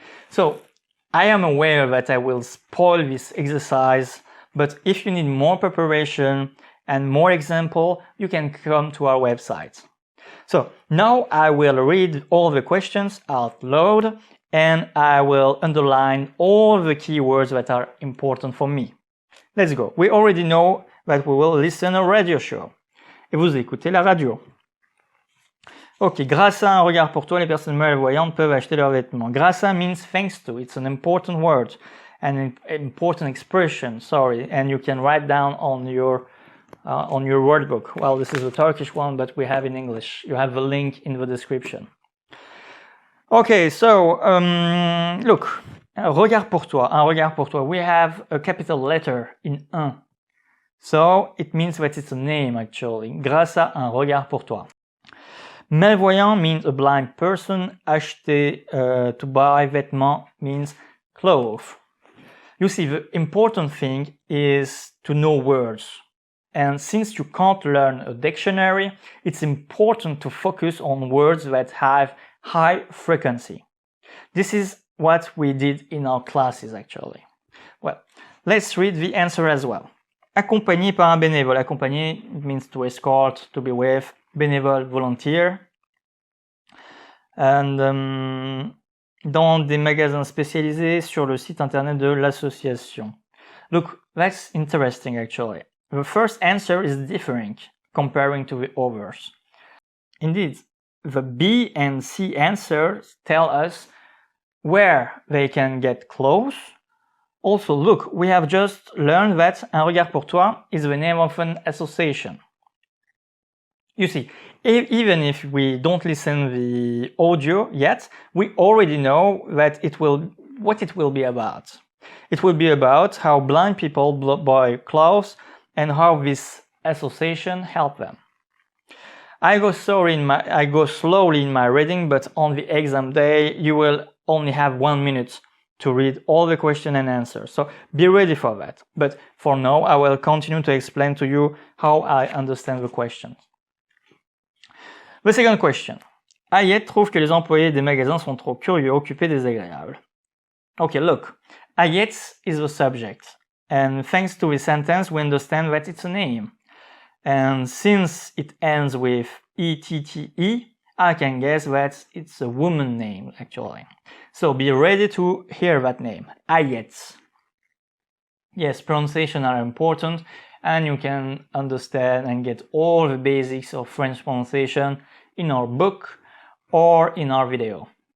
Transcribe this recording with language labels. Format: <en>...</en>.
<en>So, I am aware that I will spoil this exercise, but if you need more preparation and more example, you can come to our website. So, now I will read all the questions out loud, and I will underline all the keywords that are important for me. Let's go. We already know that we will listen to a radio show.</en> <fr>Et vous écoutez la radio. Ok, grâce à un regard pour toi, les personnes malvoyantes peuvent acheter leurs vêtements.</fr> <en>Grâce à means thanks to. It's an important word, an important expression, sorry, and you can write down on your word book. Well, this is a Turkish one, but we have in English. You have the link in the description. Okay, so, look,</en> <fr>un regard pour toi, un regard pour toi.</fr> <en>We have a capital letter in un. So, it means that it's a name, actually.</en> <fr>Grâce à un regard pour toi.</fr> <en>Malvoyant means a blind person. Acheter, to buy, vêtements means clothes. You see, the important thing is to know words. And since you can't learn a dictionary, it's important to focus on words that have high frequency. This is what we did in our classes, actually. Well, let's read the answer as well.</en> <fr>Accompagné par un bénévole.</fr> <en>Accompagné means to escort, to be with. Bénévole, volunteer. And</en> <fr>dans des magasins spécialisés sur le site internet de l'association.</fr> <en>Look, that's interesting actually. The first answer is different comparing to the others. Indeed, the B and C answers tell us where they can get clothes. Also, look, we have just learned that Un regard pour toi is the name of an association. You see, even if we don't listen the audio yet, we already know that what it will be about. It will be about how blind people buy clothes and how this association help them. I go slowly in my reading, but on the exam day, you will only have 1 minute to read all the question and answers. So be ready for that. But for now, I will continue to explain to you how I understand the questions. The second question.</en> <fr>Ayette trouve que les employés des magasins sont trop curieux, occupés, désagréables.</fr> <en>Okay, look. Ayette is the subject. And thanks to the sentence, we understand that it's a name. And since it ends with E-T-T-E, I can guess that it's a woman name, actually. So be ready to hear that name. Ayette. Yes, pronunciation are important, and you can understand and get all the basics of French pronunciation in our book or in our video.</en>